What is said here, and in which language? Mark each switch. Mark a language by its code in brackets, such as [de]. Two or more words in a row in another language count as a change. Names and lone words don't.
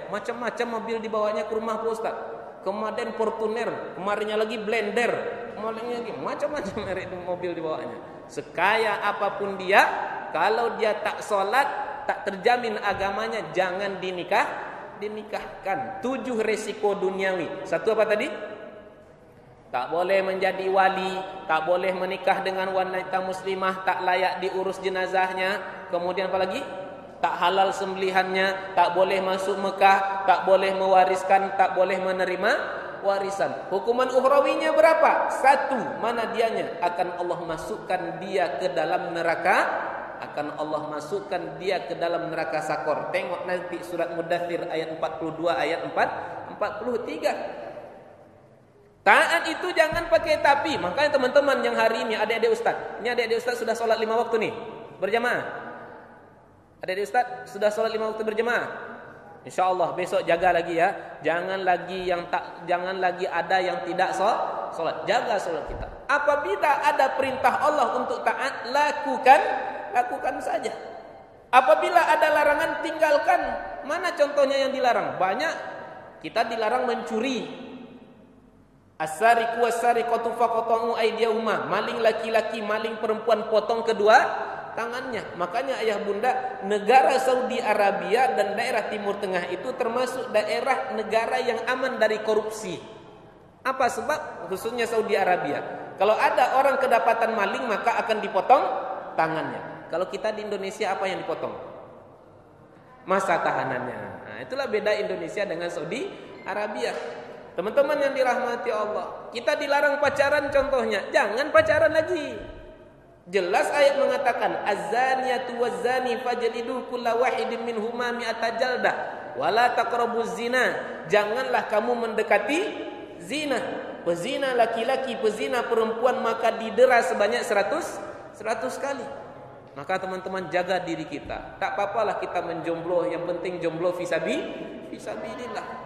[id] Macam-macam mobil dibawanya ke rumah Pak Ustaz. Kemarin Fortuner, kemarinnya lagi Blender, kemarinnya lagi macam-macam merek mobil dibawanya. Sekaya apapun dia, kalau dia tak sholat, tak terjamin agamanya, jangan dinikahkan. 7 resiko duniawi. Satu apa tadi? Tak boleh menjadi wali, tak boleh menikah dengan wanita muslimah, tak layak diurus jenazahnya. Kemudian apa lagi? Tak halal sembelihannya, tak boleh masuk Mekah, tak boleh mewariskan, tak boleh menerima warisan. Hukuman ukhrawinya berapa? 1. Mana dianya? Akan Allah masukkan dia ke dalam neraka. Akan Allah masukkan dia ke dalam neraka Sakor. Tengok nanti surat Mudaththir ayat 42, ayat 43. Taat itu jangan pakai tapi. Makanya teman-teman yang hari ini, adik-adik ustaz, ini adik-adik ustaz sudah sholat 5 waktu nih berjamaah. Adik-adik ustaz sudah sholat 5 waktu berjamaah. InsyaAllah besok jaga lagi ya. Jangan lagi ada yang tidak sholat. Jaga sholat kita. Apabila ada perintah Allah untuk taat, lakukan saja. Apabila ada larangan, tinggalkan. Mana contohnya yang dilarang? Banyak. Kita dilarang mencuri. [ar] السارق والسارقة فاقطعوا أيديهما. [id] Maling laki-laki, maling perempuan, potong kedua tangannya. Makanya ayah bunda, negara Saudi Arabia dan daerah Timur Tengah itu termasuk daerah negara yang aman dari korupsi. Apa sebab? Khususnya Saudi Arabia. Kalau ada orang kedapatan maling, maka akan dipotong tangannya. Kalau kita di Indonesia, apa yang dipotong? Masa tahanannya. Nah, itulah beda Indonesia dengan Saudi Arabia. Teman-teman yang dirahmati Allah, kita dilarang pacaran contohnya. Jangan pacaran lagi. Jelas ayat mengatakan, [ar] الزانية والزاني فاجلدوا كل واحد منهما مائة جلدة ولا تقربوا الزنا. [id] Janganlah kamu mendekati zina. Pezina laki-laki, pezina perempuan, maka didera sebanyak 100 kali. Maka teman-teman jaga diri kita. Tak apalah kita menjomblo, yang penting jomblo fisabilillah.